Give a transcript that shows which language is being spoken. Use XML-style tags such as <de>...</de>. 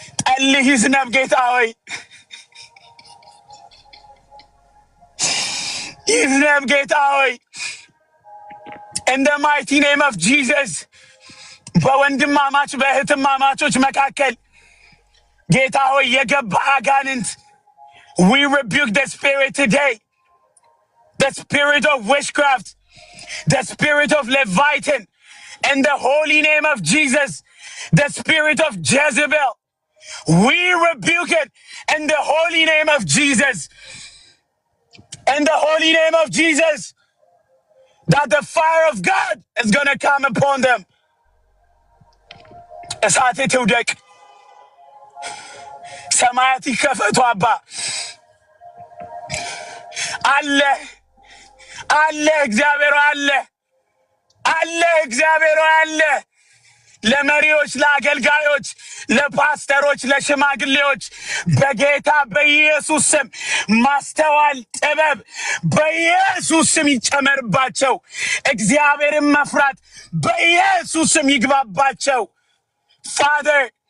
<am>ጠልህ ይዝነብ ጌታ ሆይ</am> <en>ይዝነብ ጌታ ሆይ in the mighty name of Jesus</en> <am>በወንድማማች በእህትማማቾች መካከል ጌታ ሆይ የገባ አጋንንት</am> <en>we rebuke the spirit today, the spirit of witchcraft, the spirit of Leviathan, in the holy name of Jesus, the spirit of Jezebel. We rebuke it in the holy name of Jesus. In the holy name of Jesus, that the fire of God is going to come upon them.</en> <am>እሳት ትውደቅ ሰማያት ይከፈቱ አባ አለ አለ እግዚአብሔር አለ አለ እግዚአብሔር አለ ለመሪዎች ለአገልጋዮች ለፓስተሮች ለሽማግሌዎች በጌታ በኢየሱስ ስም ማስተዋል ጥበብ በኢየሱስ ስም ይጨመርባቸው እግዚአብሔርን መፍራት በኢየሱስ ስም ይግባባቸው Father</am>